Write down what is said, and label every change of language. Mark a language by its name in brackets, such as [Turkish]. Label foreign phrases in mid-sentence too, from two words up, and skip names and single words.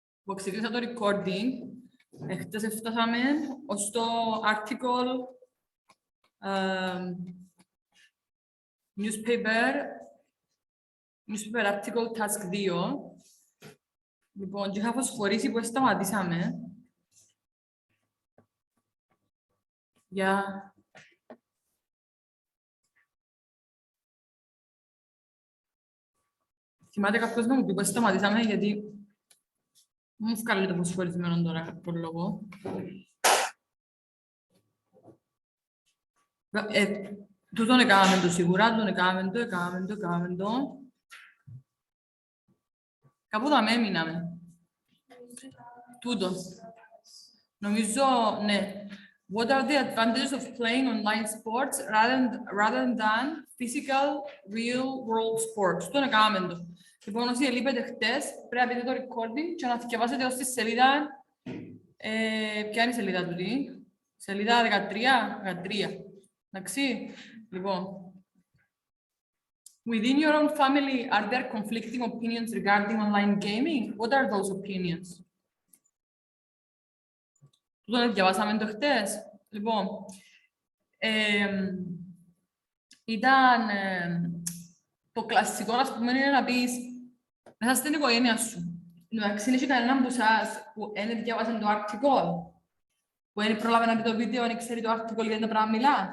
[Greek] που ξεκίνησα το recording, χτες έφτασαμε ως το [English] article newspaper article task 2. [Greek] Λοιπόν, και είχα φωσφορίσει που σταματήσαμε. Για... Θυμάται κάποιος να μου πει που σταματήσαμε, γιατί μου βγάλει το φωσφορισμένο τώρα κάποιο λόγο. Τούτον έκαναμε το σίγουρα, τούτον έκαναμε το. Κάπου θα με έμειναμε. Τούτον. Νομίζω, ναι. [English] What are the advantages of playing online sports rather than physical, real-world sports? [Greek] Τούτον έκαναμε το. Λοιπόν, όσοι ελείπετε χτες, πρέπει να πείτε το recording και να θυκευάσετε ως τη σελίδα... ποια είναι η σελίδα τούτη? Σελίδα 13. Εντάξει, λοιπόν. [English] Within your own family, are there conflicting opinions regarding online gaming? What are those opinions? [Greek] Τούτον διαβάσαμε το χτες. Λοιπόν, ήταν το κλασικό, ας πούμε, είναι να πεις μέσα στην οικογένεια σου. Εντάξει, είναι και κανέναν από εσάς που δεν διαβάσαν το article, που δεν πρόλαβε να δει το βίντεο, δεν ξέρει το article για το πράγμα μιλά.